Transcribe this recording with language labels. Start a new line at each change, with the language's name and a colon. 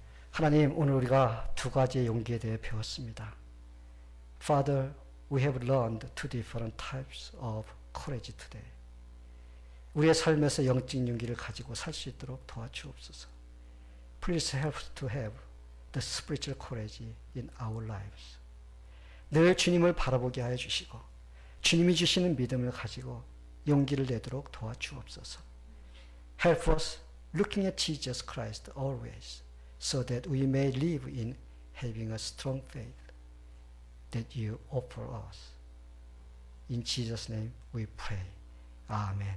Korean: 하나님, 오늘 우리가 두 가지의 용기에 대해 배웠습니다.
English: Father, we have learned two different types of courage today.
Korean: 우리의 삶에서 영적 용기를 가지고 살 수 있도록 도와주옵소서.
English: Please help us to have the spiritual courage in our lives.
Korean: 늘 주님을 바라보게 하여 주시고 주님이 주시는 믿음을 가지고 용기를 내도록 도와주옵소서.
English: Help us looking at Jesus Christ always, so that we may live in having a strong faith that you offer us. In Jesus' name we pray. Amen.